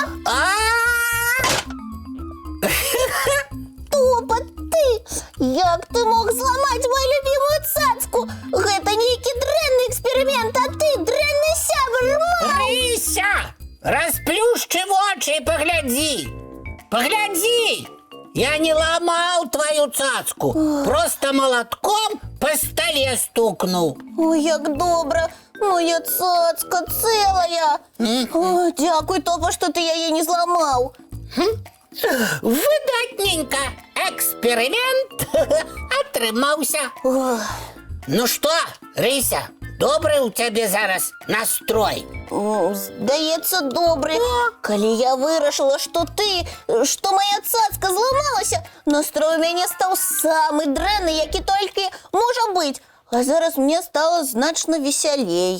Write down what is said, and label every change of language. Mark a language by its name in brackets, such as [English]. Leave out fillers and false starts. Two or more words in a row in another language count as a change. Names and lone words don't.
[Belarusian] Топа, Топа, ты! Як ты мог зламаць мою любимую цацку? Гэта нейкі дрэнны эксперимент, а ты дрэнны сябр. Рыся, расплюшчы вочы і паглядзі. Паглядзі! [Russian] Я не ломал твою цацку, просто молотком по столе стукнул. [Belarusian] Ой, як добра. Моя цацка целая. О, дякуй, Топа, что ты яе не зламаў. Выдатненько. Эксперимент атрымаўся. [Russian] Ну что, Рыся, добрый у тебя зараз настрой? [Belarusian] Здаецца, добры. Калі я вырашыла, што моя цацка зламалася, настрой у мяне стаў самы дрэнны, які толькі можа быць. А зараз мне стало значна весялей.